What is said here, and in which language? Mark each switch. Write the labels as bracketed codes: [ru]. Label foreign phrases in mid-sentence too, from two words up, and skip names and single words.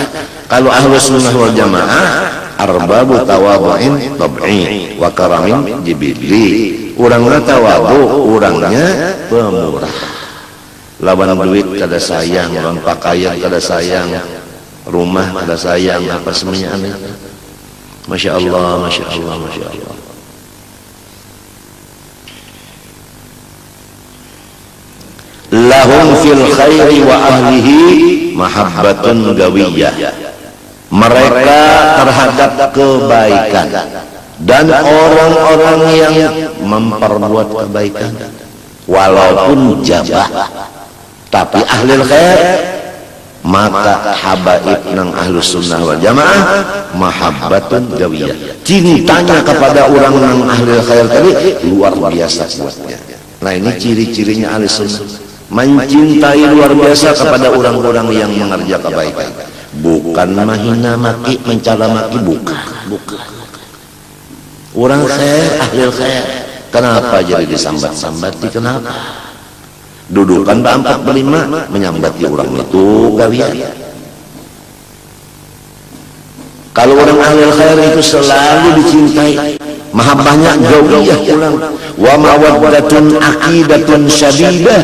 [ar] Kalau أهل السنة والجماعة أرباب تواضع طبعي وكرم جبلي. [bjn] Urangna tawadu, urangnya pemurah. Lawan duit kada sayang, lawan pakaian kada sayang, rumah kada sayang, apa semuanya aneh. [ar] ما شاء الله، ما شاء الله، ما شاء الله. لهم في الخير وأهله محبة قوية. [bjn] Mereka terhadap kebaikan dan orang-orang yang memperbuat kebaikan walaupun jabah, tapi ahli khair, maka habaib nang [ar] أهل السنة والجماعة محبة قوية, [bjn] cintanya kepada orang nang ahli khair tadi luar biasa kuatnya. Nah ini ciri-cirinya ahli sunnah, mencintai luar biasa kepada orang-orang yang mengerjakan kebaikan, bukan mahina maki, mencela maki, bukan. Orang khair, ahli khair, kenapa jadi disambat-sambati? Kenapa? Dudukan berempat berlima menyambati orang itu gawian. Kalau orang ahli khair itu selalu dicintai, mahabbahnya gawiyah pulang, [ar] ومودة عقيدة شديدة.